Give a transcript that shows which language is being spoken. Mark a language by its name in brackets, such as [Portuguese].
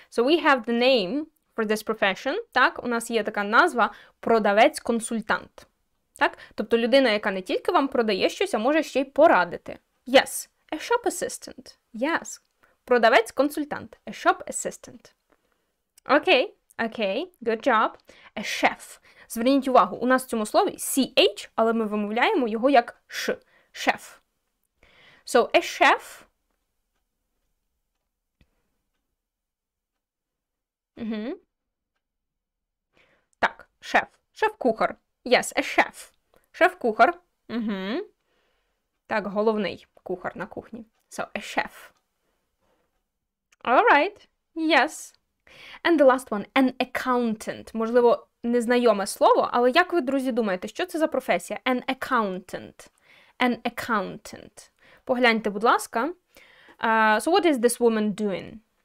[English] So we have the name for this profession. [Ukrainian] Так, у нас є така назва продавець-консультант. Так? Тобто людина, яка не тільки вам продає щось, а може ще й порадити. [English] Yes, a shop assistant. Yes. [Ukrainian] Продавець-консультант. [English] A shop assistant. Okay, good job. A chef. [Ukrainian] Зверніть увагу, у нас в цьому слові CH, але ми вимовляємо його як Ш. [English] Chef. So, a chef. [Ukrainian] Так, шеф. Шеф-кухар. [English] Yes, a chef. [Ukrainian] Шеф-кухар. Так, головний кухар на кухні. [English] So, a chef. All right. Yes. And the last one, an accountant. [Ukrainian] Можливо, незнайоме слово, але як ви, друзі, думаєте, що це за професія? [English] An accountant. An accountant. [Ukrainian] Погляньте, будь ласка. [English] So what is this woman doing?